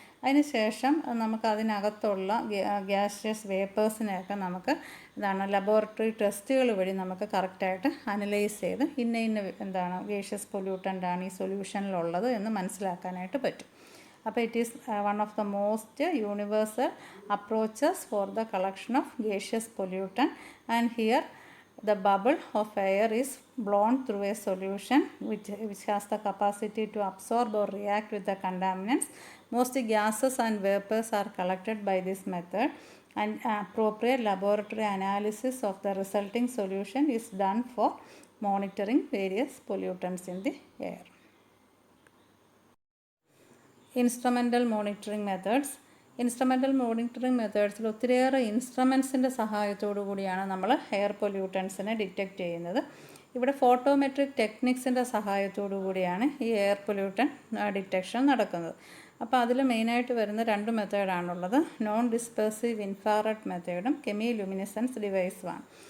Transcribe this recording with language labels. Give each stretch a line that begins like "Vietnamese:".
Malayalam: അതിന് ശേഷം നമുക്ക് അതിനകത്തുള്ള ഗ്യാസിയസ് വേപ്പേഴ്സിനെയൊക്കെ നമുക്ക് ലബോറട്ടറി ടെസ്റ്റുകൾ വഴി നമുക്ക് കറക്റ്റായിട്ട് അനലൈസ് ചെയ്ത് ഇന്ന ഗേഷ്യസ് പൊല്യൂട്ടൻ്റാണ് ഈ സൊല്യൂഷനിലുള്ളത് എന്ന് മനസ്സിലാക്കാനായിട്ട് പറ്റും.
English: അപ്പോൾ it is one of the most universal approaches for the collection of gaseous pollutant. And here the bubble of air is blown through a solution which has the capacity to absorb or react with the contaminants. Most gases and vapors are collected by this method, and appropriate laboratory analysis of the resulting solution is done for monitoring various pollutants in the air. Instrumental monitoring methods.
Malayalam: Instrumental monitoring മെത്തേഡ്സിൽ ഒത്തിരിയേറെ ഇൻസ്ട്രുമെൻസിൻ്റെ സഹായത്തോടു കൂടിയാണ് നമ്മൾ air പൊല്യൂട്ടൻസിനെ detect ചെയ്യുന്നത്. ഇവിടെ photometric ടെക്നിക്സിൻ്റെ സഹായത്തോടു കൂടിയാണ് ഈ air pollutant detection നടക്കുന്നത്. അപ്പോൾ അതിൽ മെയിനായിട്ട് വരുന്ന രണ്ട് മെത്തേഡാണുള്ളത്. Non ഡിസ്പേഴ്സീവ് infrared മെത്തേഡും കെമിലുമിനിസെൻസ് ഡിവൈസുമാണ്.